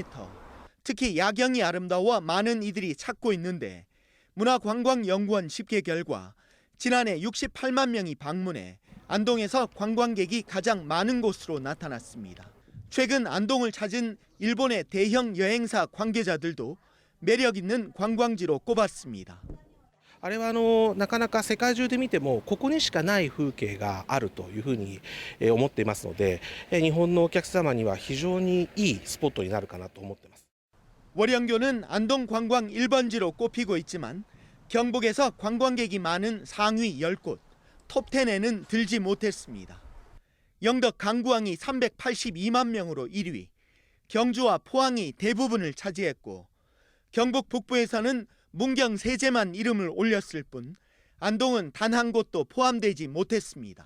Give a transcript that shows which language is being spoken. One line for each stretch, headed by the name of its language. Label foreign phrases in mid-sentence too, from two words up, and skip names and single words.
Korean: 특히 야경이 아름다워 많은 이들이 찾고 있는데 문화관광연구원 집계 결과 지난해 68만 명이 방문해 안동에서 관광객이 가장 많은 곳으로 나타났습니다. 최근 안동을 찾은 일본의 대형 여행사 관계자들도 매력 있는 관광지로 꼽았습니다.
Japanese: あれはなかなか世界中で見てもここにしかない風景があるというふうに思っていますので、日本のお客様には非常にいいスポットになるかなと思っています。
Korean: 월영교는 안동 관광 1번지로 꼽히고 있지만 경북에서 관광객이 많은 상위 10곳, 톱10에는 들지 못했습니다. 영덕 강구항이 382만 명으로 1위, 경주와 포항이 대부분을 차지했고 경북 북부에서는 문경 세제만 이름을 올렸을 뿐 안동은 단 한 곳도 포함되지 못했습니다.